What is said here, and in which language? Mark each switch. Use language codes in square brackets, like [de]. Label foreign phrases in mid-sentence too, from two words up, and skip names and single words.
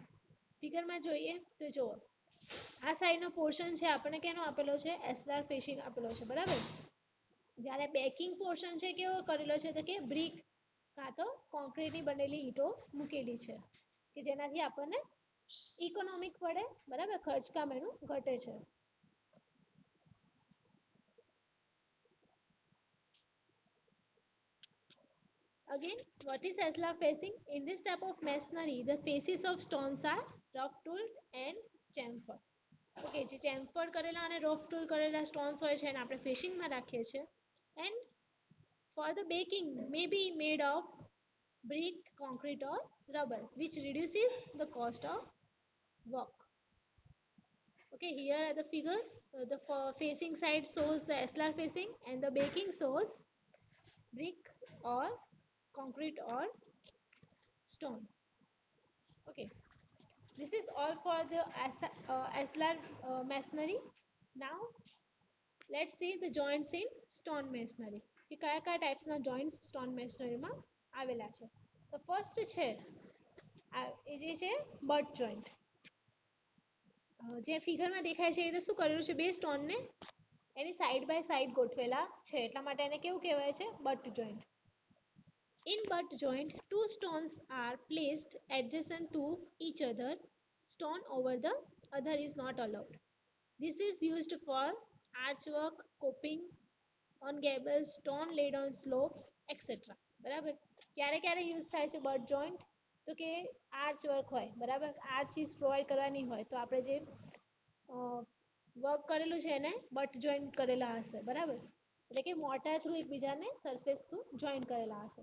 [gu] ફિગરમાં જોઈએ તો જુઓ આ સાઈડનો પોર્શન છે આપણને કેનો આપેલો છે [en] ashlar facing [gu] આપેલો છે, બરાબર. જ્યારે [en] backing portion [gu] છે કેવો કરેલો છે તો કે બ્રિક કાં તો કોન્ક્રીટની બનેલી ઈંટો મૂકેલી છે કે જેનાથી આપણને ઇકોનોમિક પડે, બરાબર, ખર્ચકામ એનું ઘટે છે. [en] Again, what is Eslar facing? In this type of masonry, the faces of stones are rough tooled and chamfered. [gu] Okay, જે chamfered કરેલા અને [en] rough tool [gu] કરેલા stones હોય છે એને આપણે ફેસિંગમાં રાખીએ છીએ. [en] And for the baking may be made of brick, concrete or rubble, which reduces the cost of work. Okay, here are the figure. The facing side shows the Eslar facing and the baking shows brick or concrete or stone. Okay, this is all for the Eslar masonry. Now let's see the joints in stone masonry. [gu] કે કયા કયા ટાઈપ્સના જોઈન્ટ્સ [en] stone masonryમાં [gu] આવેલા છે. તો ફર્સ્ટ છે એ જે છે [en] butt joint. [gu] જે ફિગરમાં દેખાય છે એ તો શું કરેલું છે બે સ્ટોનને એની [en] side by side [gu] ગોઠવેલા છે એટલા માટે એને કેવું કહેવાય છે [en] butt joint. In butt joint, two stones are placed adjacent to each other. Stone over the other is not allowed. This is used for archwork, coping on gables, stone laid on slopes, etc. [gu] બરાબર. ક્યારે ક્યારે યુઝ થાય છે [en] butt joint? [gu] તો કે [en] arch work [gu] હોય, બરાબર, [en] arch cheese provide [gu] કરવાની હોય તો આપણે જે વર્ક કરેલું છે એને [en] butt joint [gu] કરેલા હશે, બરાબર, એટલે કે મોટા થ્રુ એકબીજાને સરફેસ થ્રુ જોઈન્ટ કરેલા હશે.